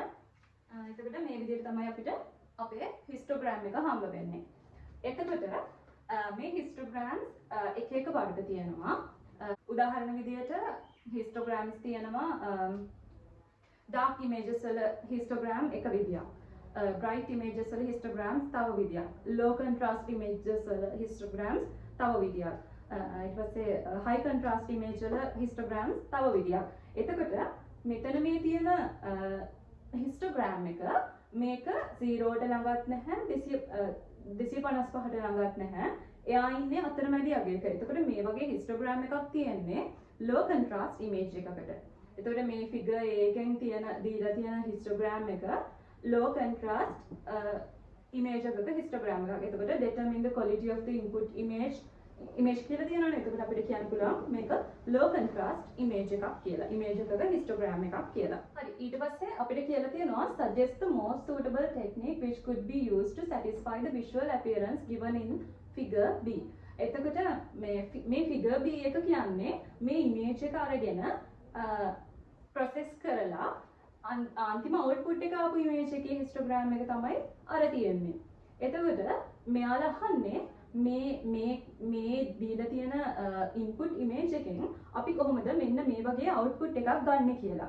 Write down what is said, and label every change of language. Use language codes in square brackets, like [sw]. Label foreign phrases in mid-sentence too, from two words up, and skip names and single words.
[si] එතකොට මේ විදිහට තමයි අපිට අපේ හිස්ටෝග්‍රෑම් එක හම්බ වෙන්නේ. එතකොට මේ හිස්ටෝග්‍රෑම්ස් එක එක වර්ග තියෙනවා. උදාහරණ විදිහට හිස්ටෝග්‍රෑම්ස් තියෙනවා [en] dark images [si] වල histogram එක විදියක්. [en] bright images [si] වල histograms තව විදියක්. [en] low contrast images [si] වල histograms තව විදියක්. ඊට පස්සේ [en] high contrast image [si] වල histograms තව විදියක්. එතකොට මෙතන මේ තියෙන histogram එක මේක 0ට ළඟත් නැහැ 255ට ළඟත් නැහැ. එයා ඉන්නේ අතරමැදි අගයක. එතකොට මේ වගේ histogram එකක් තියෙන්නේ [en] low contrast image [si] එකකට. එතකොට මේ ෆිගර් එකෙන් දීලා තියෙන histogram එක [en] low contrast image [si] එකක histogram එකක්. [en] එතකොට determine the quality of the input image [si] කියලා තියෙනවනේ. එතකොට අපිට කියන්න පුළුවන් මේක [en] low contrast image [si] එකක් කියලා. image එකක histogram එකක් කියලා. හරි. ඊට පස්සේ අපිට කියලා තියෙනවා [en] suggest the most suitable technique which could be used to satisfy the visual appearance given in figure B. [si] එතකොට මේ figure B එක කියන්නේ මේ image එක අරගෙන process කරලා අන්තිම output එක ආපු image එකේ histogram එක තමයි අර තියෙන්නේ. එතකොට මෙයාලා අහන්නේ මේ දීලා තියෙන input image එකෙන් අපි කොහොමද මෙන්න මේ වගේ output එකක් ගන්න කියලා.